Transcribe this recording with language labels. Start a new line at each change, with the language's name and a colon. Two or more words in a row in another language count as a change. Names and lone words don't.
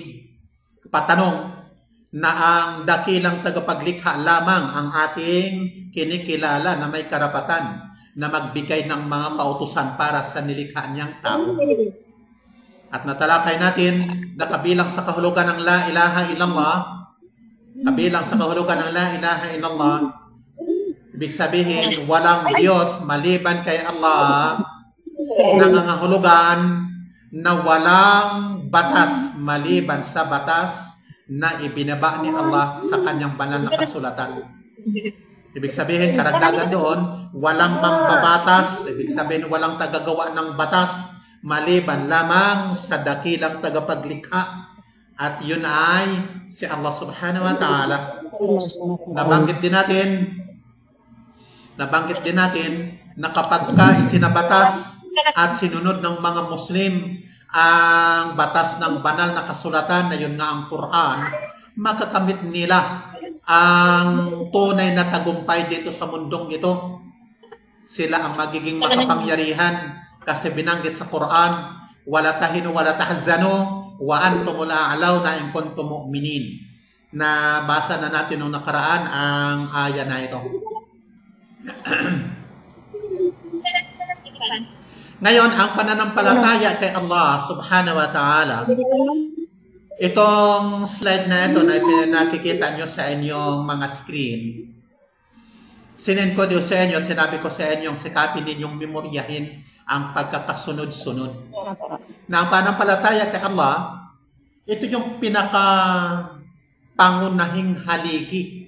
Filipino: Patanong na ang dakilang tagapaglikha lamang ang ating kinikilala na may karapatan na magbigay ng mga kautusan para sa nilikha niyang tao. At natalakay natin na kabilang sa kahulugan ng
Arabic: لا إله إلا الله,
Filipino: kabilang sa kahulugan ng
Arabic: لا إله إلا الله,
Filipino: ibig sabihin walang Diyos maliban kay Allah, nangangahulugan na walang batas maliban sa batas na ibinaba ni Allah sa kanyang banal na kasulatan. Ibig sabihin, karagdagan doon, walang mambabatas, ibig sabihin walang tagagawa ng batas maliban lamang sa dakilang tagapaglikha. At yun ay si Allah
Arabic: سبحانه وتعالى.
Filipino: Nabanggit din natin na kapag isinabatas at sinunod ng mga Muslim ang batas ng banal na kasulatan na yun nga ang Quran, makakamit nila ang tunay na tagumpay dito sa mundong ito. Sila ang magiging makapangyarihan kasi binanggit sa Quran,
Arabic: ولا تهنوا ولا تحزنوا وأنتم الأعلون إن كنتم مؤمنين.
Filipino: Na basa na natin nung nakaraan ang aya na ito. Ngayon, ang pananampalataya kay Allah
Arabic: سبحانه وتعالى,
Filipino: itong slide na ito na nakikita nyo sa inyong mga screen, sinend ko din sa inyo, sinabi ko sa inyong sikapin ninyong memoryahin ang pagkakasunod-sunod. Na ang pananampalataya kay Allah, ito yung pinakapangunahing haligi.